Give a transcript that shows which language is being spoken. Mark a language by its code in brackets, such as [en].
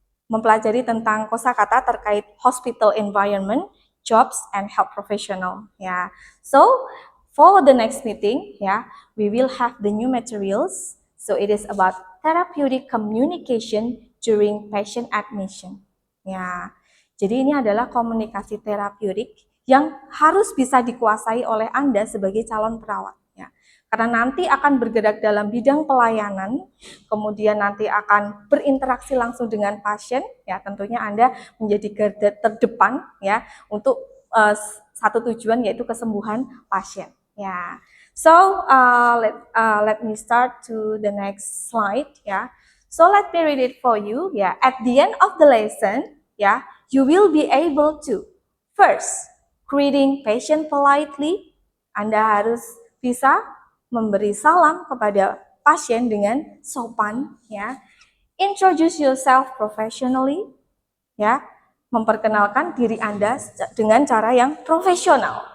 [en] mempelajari tentang kosakata terkait hospital environment, jobs, and health professional. Ya, so for the next meeting, ya, we will have the new materials. So it is about therapeutic communication during patient admission. [id] Ya, jadi ini adalah komunikasi terapeutik yang harus bisa dikuasai oleh Anda sebagai calon perawat. Ya. Karena nanti akan bergerak dalam bidang pelayanan, kemudian nanti akan berinteraksi langsung dengan pasien, ya tentunya Anda menjadi garda terdepan ya untuk satu tujuan yaitu kesembuhan pasien. [en] Ya, so let me start to the next slide. Ya, so let me read it for you. Ya, at the end of the lesson, ya, you will be able to first greeting patient politely. [id] Anda harus bisa memberi salam kepada pasien dengan sopan, ya. [en] Introduce yourself professionally, ya. [id] Memperkenalkan diri Anda dengan cara yang profesional.